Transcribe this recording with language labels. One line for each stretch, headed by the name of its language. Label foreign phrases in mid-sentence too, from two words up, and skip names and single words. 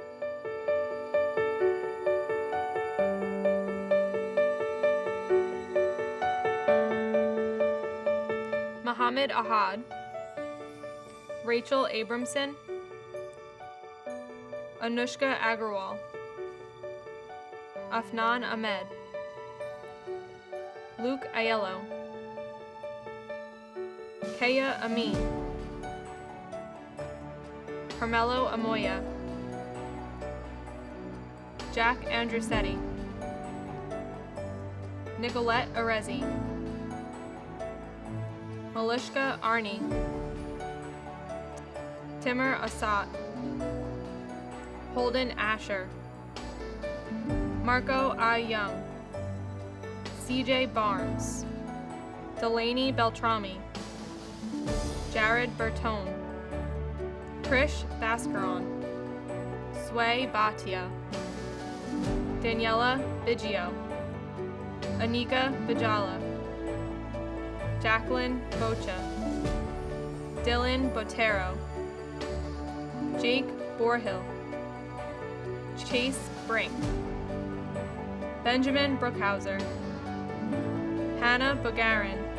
English: Mohammed Ahad, Rachel Abramson, Anushka Agarwal, Afnan Ahmed, Luke Aiello, Kaya Amin, Carmelo Amoya, Jack Andrusetti, Nicolette Arezi, Malishka Arni, Timur Assad, Holden Asher, Marco I. Young, CJ Barnes, Delaney Beltrami, Jared Bertone, Krish Bhaskaran, Sway Bhatia, Daniela Biggio, Anika Bijala, Jacqueline Bocha, Dylan Botero, Jake Borhill, Chase Brink, Benjamin Brookhauser, Hannah Bugarin,